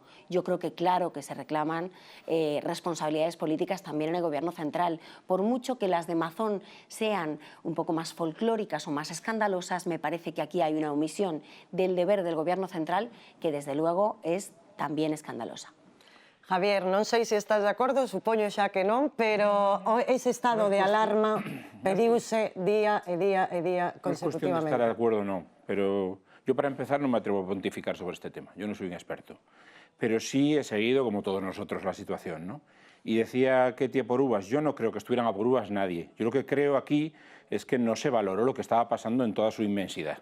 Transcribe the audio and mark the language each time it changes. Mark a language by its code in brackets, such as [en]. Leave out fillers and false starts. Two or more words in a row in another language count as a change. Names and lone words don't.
[es] Yo creo que claro que se reclaman responsabilidades políticas también en el Gobierno central. Por mucho que las de Mazón sean un poco más folclóricas o más escandalosas, me parece que aquí hay una omisión del deber del Gobierno central que desde luego es también escandalosa. Javier, [gl] non sei se estás de acordo, supoño xa que non, pero ese estado de alarma pediuse día e día e día consecutivamente. [es] No es cuestión de estar de acuerdo o no, pero yo para empezar no me atrevo a pontificar sobre este tema, yo no soy un experto, pero sí he seguido, como todos nosotros, la situación, ¿no? Y decía Ketty a por uvas, yo no creo que estuvieran a por uvas nadie. Yo lo que creo aquí es que no se valoró lo que estaba pasando en toda su inmensidad.